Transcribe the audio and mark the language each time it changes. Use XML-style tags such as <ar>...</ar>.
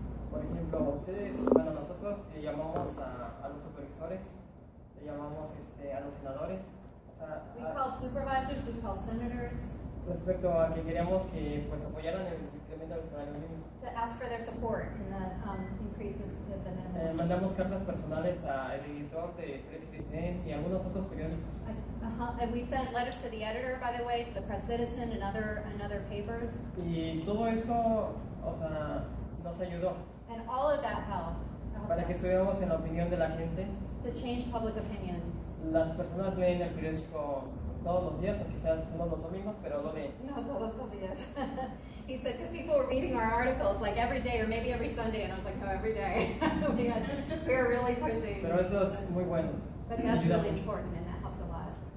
<es>Por ejemplo, nosotros le llamamos a los supervisores, le llamamos a los senadores.</es> <en>We called supervisors, we called senators.</en> <es>Respecto a que queríamos que apoyaran el incremento del salario mínimo.</es> <en>To ask for their support in the increase of the minimum.</en> <es>Mandamos cartas personales al editor de Press Citizen y algunos otros periódicos.</es> <en>And we sent letters to the editor, by the way, to the Press Citizen and other papers.</en> <es>Y todo eso, nos ayudó.</es> <en>And all of that helped.</en> <es>Para que estuviéramos en la opinión de la gente.</es> <en>To change public opinion.</en> <es>Las personas leen el periódico todos los días, o quizás no los domingos, pero lo leen. No todos los días.</es> <en>He said, because people were reading our articles every day or maybe every Sunday, and I was like, no, every day. we were really pushing.</en> <es>Pero eso es muy bueno.</es> <en>But that's really important, and that helped a lot.</en>